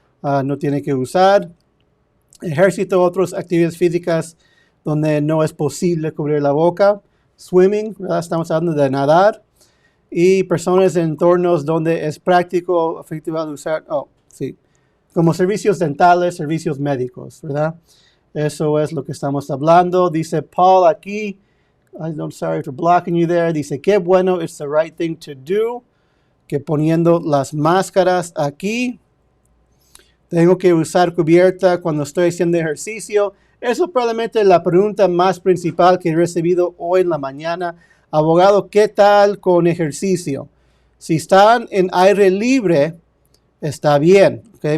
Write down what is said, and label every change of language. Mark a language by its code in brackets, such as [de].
[es] No tiene que usar. Ejército, otras actividades físicas donde no es posible cubrir la boca. Swimming, ¿verdad? Estamos hablando de nadar. Y personas en entornos donde es práctico, efectivo de usar, como servicios dentales, servicios médicos, ¿verdad? Eso es lo que estamos hablando. Dice Paul aquí, [en] I'm sorry for blocking you there. [es] Dice, qué bueno, [en] it's the right thing to do. [es] Que poniendo las máscaras aquí. Tengo que usar cubierta cuando estoy haciendo ejercicio. Eso es probablemente la pregunta más principal que he recibido hoy en la mañana. Abogado, ¿qué tal con ejercicio? Si están en aire libre, está bien, ¿okay?